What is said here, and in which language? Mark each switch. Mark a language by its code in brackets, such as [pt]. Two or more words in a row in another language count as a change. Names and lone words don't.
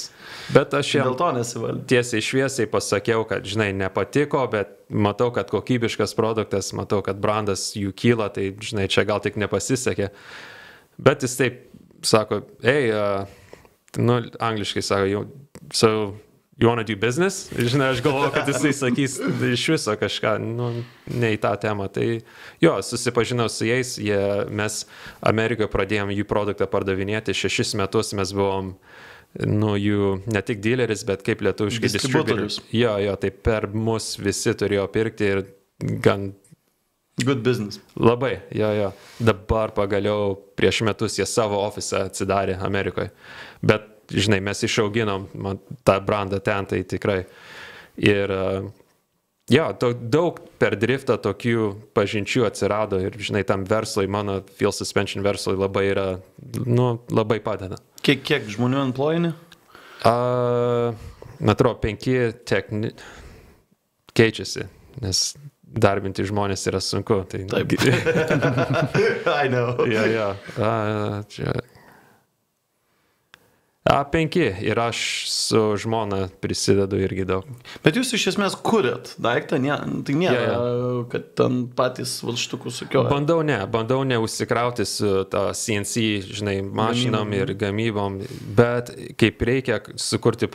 [lt] Bet aš jam dėl to nesivaldė. Tiesiai šviesiai pasakiau, kad, nepatiko, bet matau, kad kokybiškas produktas, matau, kad brandas jų kyla, tai, čia gal tik nepasisekė. Bet jis taip sako, angliškai sako, [en] so you wanna do business? [lt] Aš galvoju, kad jisai sakys iš viso kažką, ne į tą temą. Tai susipažinau su jais, mes Amerikoje pradėjom jų produktą pardavinėti, 6 metus mes buvom, jų ne tik dealeris, bet kaip lietuviškai distributorius. Tai per mus visi turėjo pirkti ir gan... [en] Good business. [lt] Labai, Dabar pagaliau prieš metus jie savo ofisą atsidarė Amerikoje. Bet mes išauginom tą brandą ten, tai tikrai. Ir daug per driftą tokių pažinčių atsirado ir, tam verslui, mano Field Suspension verslui labai yra, labai padeda. Kiek žmonių employini? Atrodo, 5 keičiasi, nes darbinti žmonės yra sunku. Tai... Taip. [en] I know. [lt] Jo. Čia... 5 ir aš su žmona prisidedu irgi daug. Bet jūs iš esmės kuriat daiktą, tai nėra, kad ten patys valštukus sukioja. Bandau neužsikrauti su ta CNC, žinai, mašinom ir gamybom, bet kaip reikia sukurti